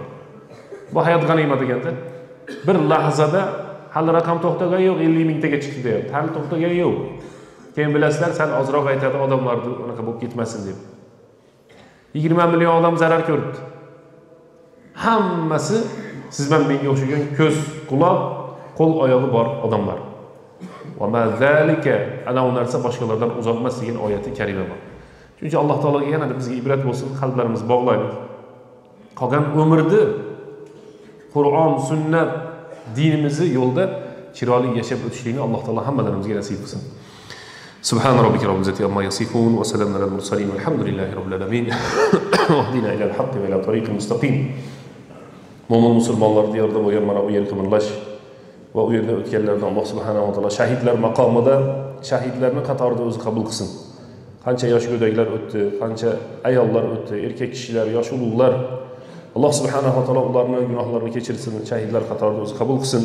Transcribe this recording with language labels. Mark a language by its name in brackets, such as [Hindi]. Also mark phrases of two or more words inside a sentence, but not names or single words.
[Uzbek] Bu hayot g'animat ekanda. Bir lahzada hali raqam to'xtagan yo'q, 50 mingtaga chiqdi deyapti. Hali to'xtagan yo'q. Keyin bilasizlar, sal ozroq aytadi odamlarni unaqa bo'lib ketmasin deb. 20 million odam zarar ko'ribdi. Hammasi sizdan menga o'xshagan ko'z, quloq, qo'l oyog'i bor odamlar. [Arabic] وما ذلك [Uzbek] ana u narsa boshqalardan uzoq emas degan oyati karima bor. Chunki Alloh taologa yana bizga ibrat bo'lsin, qalblarimiz bog'laylik. Qolgan umrni Qur'on, sunnat, dinimizni yo'lda chiroyli yashab o'tishlikni Alloh taolo hammalarimizga nasib qilsin. [Arabic] سبحان ربك رب العزة عما يصفون وسلام على المرسلين والحمد لله رب العالمين واهدنا إلى الحق وإلى طريق المستقيم. [Uzbek] Mo'min musulmonlar diyorida bo'lgan mana bu yer qimirlash va u yerda o'tganlarni Alloh [Arabic] سبحانه وتعالى [Uzbek] shahidlar maqomida shahidlarni qatorida o'zi qabul qilsin. Qancha yosh go'daklar o'tdi, qancha ayollar o'tdi, erkak kishilar, yosh ulug'lar. Alloh [Arabic] سبحانه وتعالى [Uzbek] ularning gunohlarini kechirsin, shahidlar qatorida o'zi qabul qilsin.